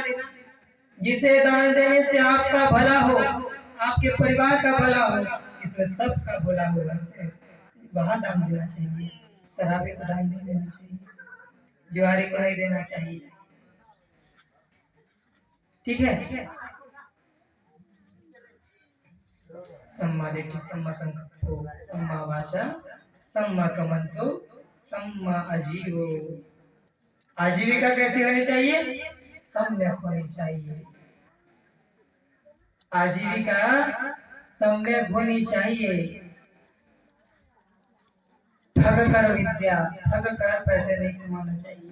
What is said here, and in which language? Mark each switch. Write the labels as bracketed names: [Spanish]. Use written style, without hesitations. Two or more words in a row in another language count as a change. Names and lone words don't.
[Hindi] जिसे दान देने से आपका भला हो, आपके परिवार का भला हो, जिसमें सबका भला हो, वहां दान देना चाहिए। शराबी को दान नहीं देना चाहिए। ज्वारी को नहीं देना चाहिए। ठीक है। [Pali] सम्मा दिट्ठि सम्मा संकल्पो सम्मा वाचा सम्मा कम्मंतो सम्मा आजीवो। [Hindi] आजीविका कैसी होनी चाहिए? सम्यक होनी चाहिए। आजीविका सम्यक होनी चाहिए। ठग कर विद्या, ठग कर पैसे नहीं कमाना चाहिए।